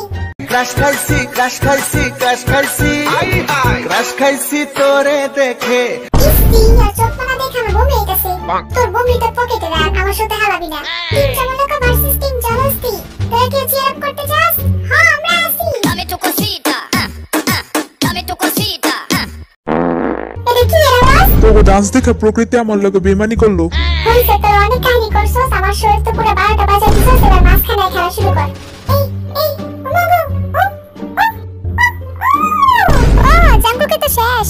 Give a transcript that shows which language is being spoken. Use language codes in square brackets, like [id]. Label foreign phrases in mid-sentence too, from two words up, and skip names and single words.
[bn] ক্রাশ খাইছি তোরে দেখে। চোখমানা দেখে আমার বমি হইতাছে। তোর বমিটা পকেটে রাখ, আমার সাথে হারাবি না। টিম চামলকা ভার্সেস টিম জলহস্তি। তোরা কি [en] cheer up [bn] করতে চাস? হ্যাঁ আমরা আছি। [es] Dame tu cosita, dame tu cosita. [bn] এটা কি আওয়াজ? তোকে ডান্স দেখে প্রকৃতি আমার লগে বেমানি করলো। হইছে তোর অনেক কাহিনী করছস, আমার শরীর তো পুরো 12টা বাজায় দিছস। এবার মাঝখানে খেলা শুরু কর। এই ওমাগো জাঙ্গুকে তো শেষ।